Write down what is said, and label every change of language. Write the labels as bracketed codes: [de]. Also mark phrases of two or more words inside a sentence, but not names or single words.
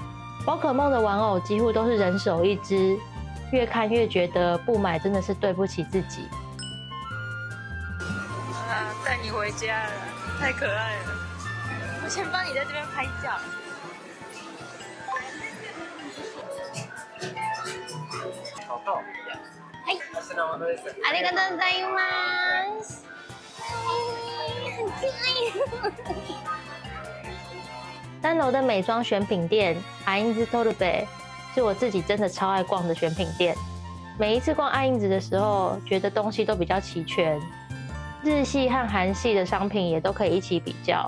[zh] 宝可梦的玩偶几乎都是人手一只，越看越觉得不买真的是对不起自己。带你回家了，太可爱了！我先帮你在这边拍照。好透。 [ja] はい。ありがとうございます。 [zh] 很可爱。3楼的美妆选品店阿英子托鲁贝是我自己真的超爱逛的选品店。每一次逛阿英子的时候，觉得东西都比较齐全。日系和韩系的商品也都可以一起比较。